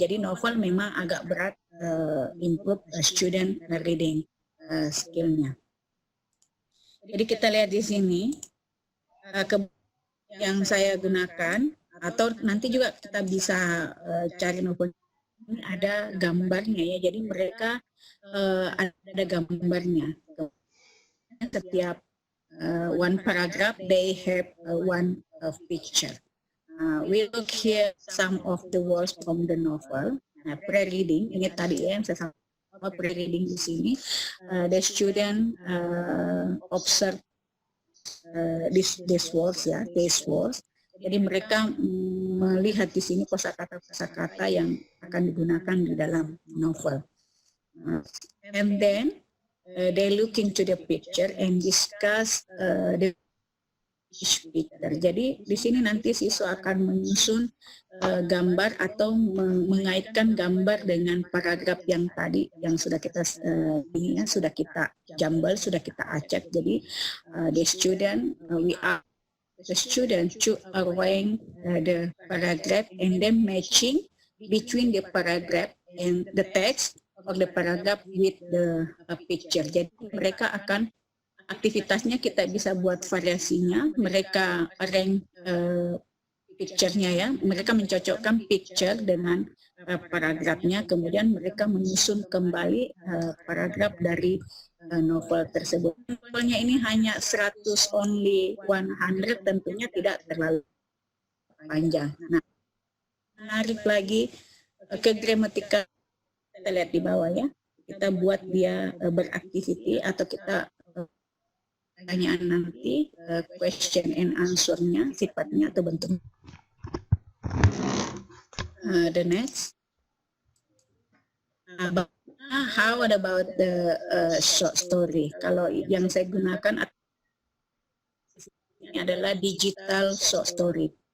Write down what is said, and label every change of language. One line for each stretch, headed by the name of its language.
Indonesian: Jadi novel memang agak berat
English: improve student reading skill-nya.
Indonesian: Jadi kita lihat di sini yang saya gunakan, atau nanti juga kita bisa cari novel ini ada gambarnya ya. Jadi mereka ada gambarnya.
English: Setiap one paragraph they have one picture. We look here some of the words from the novel.
Indonesian: Pre-reading ini tadi ya yang saya sampaikan, pre-reading di sini.
English: The student observe these words ya, these words.
Indonesian: Jadi mereka melihat di sini kosakata yang akan digunakan di dalam novel.
English: And then they look into the picture and discuss the each picture.
Indonesian: Jadi di sini nanti siswa akan menyusun gambar atau mengaitkan gambar dengan paragraf yang tadi yang sudah kita sudah kita jumble, sudah kita acak.
English: Jadi the student the student should arrange the paragraph and then matching between the paragraph and the text or the paragraph with the picture.
Indonesian: Jadi mereka akan aktivitasnya kita bisa buat variasinya. Mereka arrange picture-nya ya, mereka mencocokkan picture dengan paragrafnya, kemudian mereka menyusun kembali paragraf dari novel tersebut. Novelnya ini hanya 100
English: only 100,
Indonesian: tentunya tidak terlalu panjang. Nah, menarik lagi ke gramatikal, kita lihat di bawah ya, kita buat dia beraktiviti atau kita pertanyaan nanti
English: question and answer-nya,
Indonesian: sifatnya atau bentuknya.
English: The next, how about the short story?
Indonesian: Kalau yang saya gunakan ini adalah digital short story.